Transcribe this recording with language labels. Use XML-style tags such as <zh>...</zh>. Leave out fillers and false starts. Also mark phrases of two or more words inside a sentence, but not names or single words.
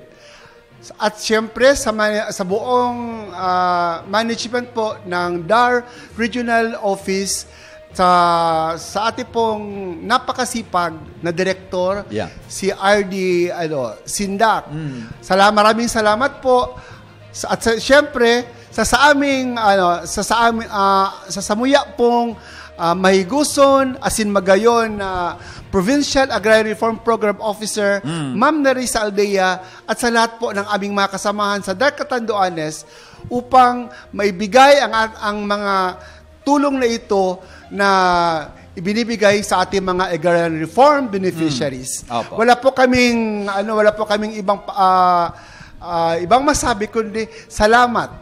<tl>At siyempre sa buong management po ng DAR Regional Office, sa ating pong napakasipag na direktor, si RD Sindak. Maraming salamat po. At siyempre sa aming sa</tl> <bik>samuya pong mahiguson asin magayon na</bik> <tl>Provincial Agrarian Reform Program Officer, Ma'am Nerissa Aldea, at sa lahat po ng aming mga kasamahan sa DAR Catanduanes upang maibigay ang mga tulong na ito na ibinibigay sa ating mga</tl> <en>agrarian reform beneficiaries.</en> <tl>Wala po kaming ibang masabi kundi salamat.</tl>